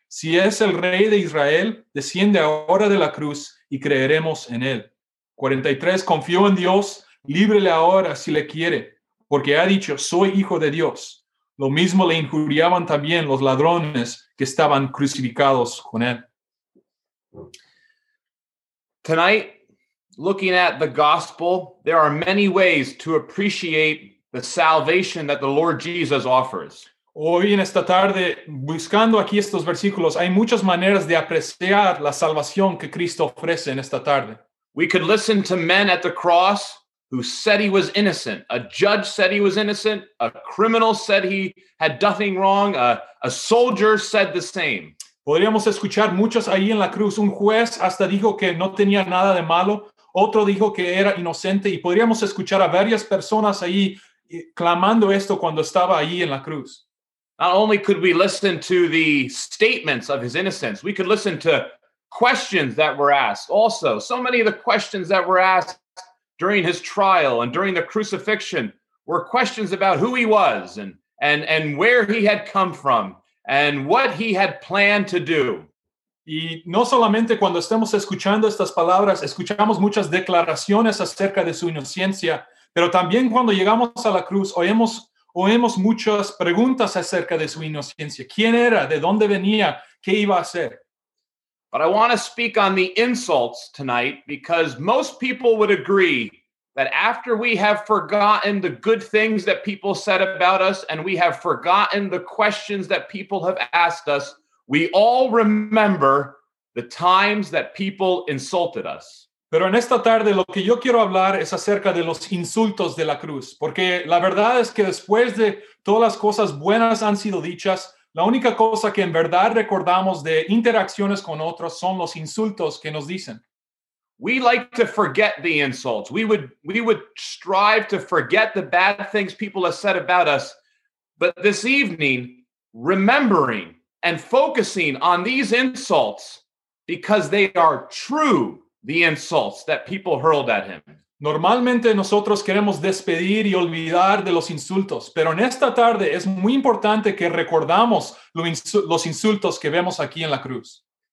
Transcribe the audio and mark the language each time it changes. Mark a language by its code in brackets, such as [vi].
[es] Si es el rey de Israel, desciende ahora de la cruz y creeremos en él. 43, confió en Dios, líbrele ahora si le quiere, porque ha dicho, soy hijo de Dios. Lo mismo le injuriaban también los ladrones que estaban crucificados con él. [en] Tonight, looking at the gospel, there are many ways to appreciate the salvation that the Lord Jesus offers. [es] Hoy en esta tarde, buscando aquí estos versículos, hay muchas maneras de apreciar la salvación que Cristo ofrece en esta tarde. [en] We could listen to men at the cross who said he was innocent. A judge said he was innocent. A criminal said he had nothing wrong. A soldier said the same. [es] Podríamos escuchar muchos ahí en la cruz. Un juez hasta dijo que no tenía nada de malo. Otro dijo que era inocente. Y podríamos escuchar a varias personas ahí clamando esto cuando estaba ahí en la cruz. [en] Not only could we listen to the statements of his innocence, we could listen to questions that were asked also. So many of the questions that were asked during his trial and during the crucifixion were questions about who he was and where he had come from. And what he had planned to do. [es] Y no solamente cuando estemos escuchando estas palabras, escuchamos muchas declaraciones acerca de su inocencia, pero también cuando llegamos a la cruz, oímos muchas preguntas acerca de su inocencia. ¿Quién era? ¿De dónde venía? ¿Qué iba a hacer? [en] But I want to speak on the insults tonight, because most people would agree that after we have forgotten the good things that people said about us and we have forgotten the questions that people have asked us, we all remember the times that people insulted us. [es] Pero en esta tarde lo que yo quiero hablar es acerca de los insultos de la cruz. Porque la verdad es que después de todas las cosas buenas han sido dichas, la única cosa que en verdad recordamos de interacciones con otros son los insultos que nos dicen. [en] We like to forget the insults. We would strive to forget the bad things people have said about us. But this evening, remembering and focusing on these insults, because they are true, the insults that people hurled at him. [es] Normalmente nosotros queremos despedir y olvidar de los insultos. Pero en esta tarde es muy importante que recordamos los insultos que vemos aquí en la cruz.